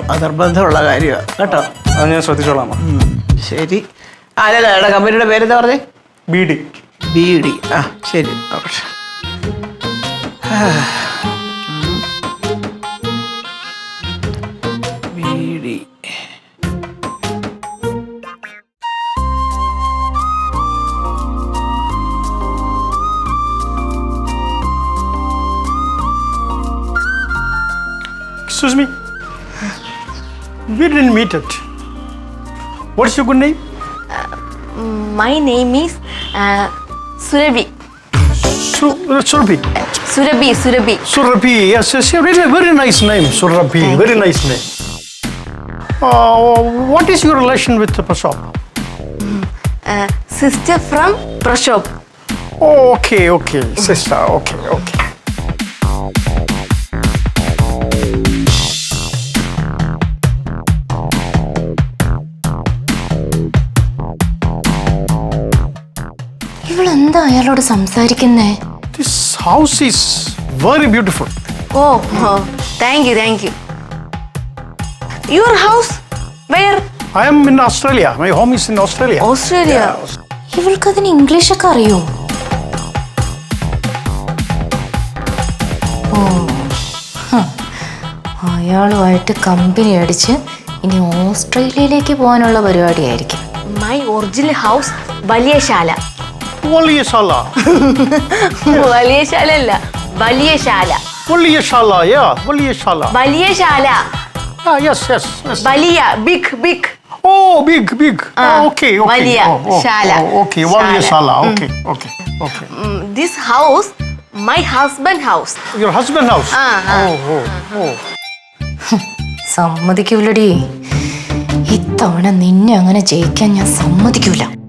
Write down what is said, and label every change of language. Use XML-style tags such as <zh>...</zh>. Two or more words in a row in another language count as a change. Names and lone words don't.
<ml>അത് നിർബന്ധമുള്ള കാര്യമാണ് കേട്ടോ. അത് ഞാൻ ശ്രദ്ധിച്ചോളാം. ശരി. അല്ല, കമ്പനിയുടെ പേരെന്താ പറഞ്ഞേ? ബീഡി. ബീഡി. ശരി. ബീഡി.</ml> <en>Excuse me. We didn't meet it. What's your good name? My name is Surabhi. Surabhi. Surabhi. Yes. Very nice name, Surabhi. Very nice name. What is your relation with Prasad? Sister from Prashop. Oh, okay. Sister, okay.</en> <ml>ഇവളെന്താ അയാളോട് സംസാരിക്കുന്നേ?</ml> <en>This house is very beautiful. Oh, thank you. Your house? Where? I am in Australia. My home is in Australia. Australia.</en> <ml>ഇവൾക്കതിന് ഇംഗ്ലീഷൊക്കെ അറിയോ? അയാളുമായിട്ട് കമ്പനി അടിച്ച് ഇനി ഓസ്ട്രേലിയയിലേക്ക് പോകാനുള്ള പരിപാടിയായിരിക്കും.</ml> <en>My original house,</en> <ml>വലിയശാല.</ml> <en>Waliyashala.</en> <ml>വലിയശാല അല്ല, വലിയശാല.</ml> <en>Waliyashala, yeah. Waliyashala.</en> <ml>വലിയശാല.</ml> <en>Yes.</en> <ml>വലിയ,</ml> <en>big. Oh, big. Okay.</en> <ml>വലിയ ശാല.</ml> <en>Okay, Waliyashala. Okay. This house, my husband house. Your husband house? Oh.</en> <ml>സമ്മതിക്കൂലടി. ഇത്തവണ നിന്നെ അങ്ങനെ ജയിക്കാൻ ഞാൻ സമ്മതിക്കൂല.</ml>